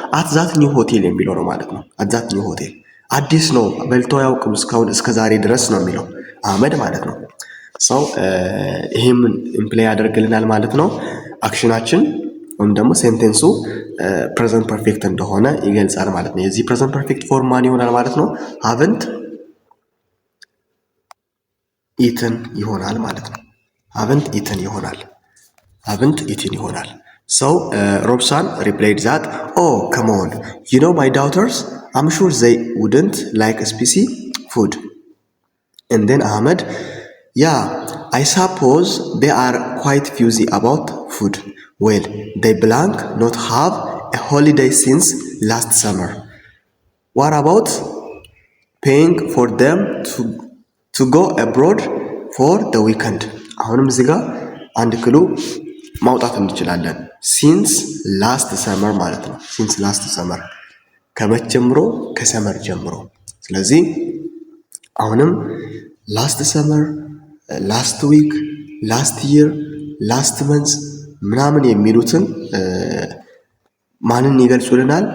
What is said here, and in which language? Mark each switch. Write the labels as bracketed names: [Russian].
[Amharic] አትዛት ኒው ሆቴል የሚለው ነው ማለት ነው። አትዛት ኒው ሆቴል አዲስ ነው፣ በልቶ አያውቅም እስካሁን እስከ ዛሬ ድረስ ነው የሚለው አህመድ ማለት ነው። ሰው ይሄም ኢምፕላይ ያደርግልናል ማለት ነው። አክሽናችን ወይም ደግሞ ሴንቴንሱ ፕሬዘንት ፐርፌክት እንደሆነ ይገልጻል ማለት ነው። የዚህ ፕሬዘንት ፐርፌክት ፎርም ማን ይሆናል ማለት ነው? [English] ሃቭንት ኢትን ይሆናል ማለት ነው። ሃቭንት ኢትን ይሆናል። ሃቭንት ኢትን ይሆናል። So Robson replied that, "Oh, come on, you know my daughters, I'm sure they wouldn't like spicy food." And then Ahmed, "Yeah, I suppose they are quite fussy about food. Well, they blank not have a holiday since last summer. What about paying for them to go abroad for the weekend?" [Amharic] አሁንም እዚህ ጋር አንድ ክሉ ማውጣት እንችላለን። ሲንስ ላስት ሰመር ማለት ነው። ሲንስ ላስት ሰመር ከመቼ ጀምሮ? ከሰመር ጀምሮ። ስለዚህ አሁንም ላስት ሰመር፣ ላስት ዊክ፣ ላስት ይር፣ ላስት መንዝ ምናምን የሚሉትን ማንን ይገልጹልናል?